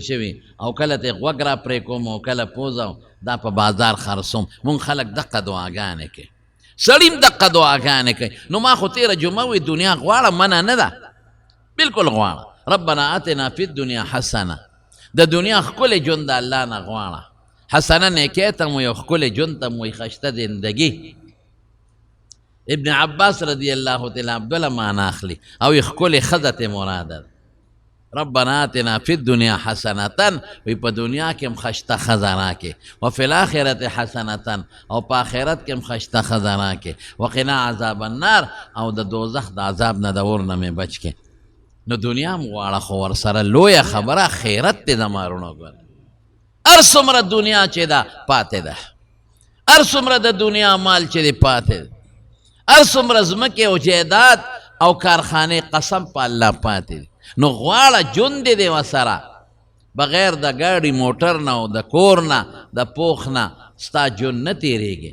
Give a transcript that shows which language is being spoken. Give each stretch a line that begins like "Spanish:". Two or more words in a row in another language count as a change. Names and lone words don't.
Pashto: شوي او کله ته غوږ را پرې کوم او کله پوزه دا په بازار خرڅوم مونږ خلک دقه دعاګانې کوي سړی هم دقه دعاګانې کوي نو ما خو تېره جمعه وی دنیا غواړه منع نه ده بلکل غواړه
Arabic: ربنا آتنا فی الدنیا حسنه
Pashto: د دنیا ښکلی ژوند د الله نه غواړه حسنه نیکۍ ته مو یو ښکلی ژوند ته مو وایي ښایسته زندګي ابن عباس رضی الله تعالی بله معنا اخلي او یې ښکلې ښځه ته مراده ده
Arabic: ربنا آتنا فی الدنیا حسنة
Pashto: وی په دنیا کې هم ښایسته ښځه راکې
Arabic: وفي الآخرة حسنة
Pashto: او په آخرت کې هم ښایسته ښځه راکې
Arabic: وقنا عذاب النار
Pashto: او د دوزخ د عذاب نه د اور نه مې بچ کې نو دنیا هم غواړه خو ورسره لویه خبره خیرت دی د مارونو ګوره هر څومره دنیا چې ده پاتې ده هر څومره د دنیا مال چې دی پاتې ده هر څومره ځمکې او جایداد او کارخانې قسم په الله پاتې دي نو غواړه ژوند دې دی ورسره بغیر د ګاډي موټر نه او د کور نه د پوخ نه ستا ژوند نه تېرېږي